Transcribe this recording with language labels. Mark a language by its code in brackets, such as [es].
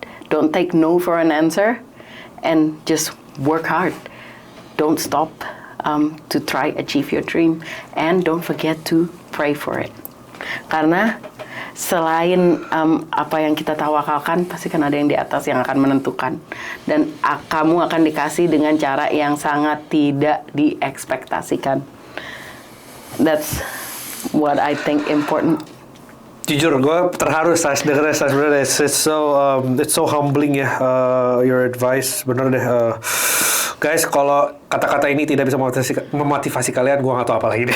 [en] Don't take no for an answer, and just work hard. Don't stop to try achieve your dream, and don't forget to pray for it. [id] Karena selain apa yang kita tawakalkan, pasti kan ada yang di atas yang akan menentukan. Dan kamu akan dikasih dengan cara yang sangat tidak diekspektasikan. [en] That's what I think important. [id] Jujur, gue terharu Sash dengernya Sash, bener deh. [en] It's so humbling ya, your advice, [id] bener deh. Guys, kalau kata-kata ini tidak bisa memotivasi kalian, gue nggak tahu apa lagi deh.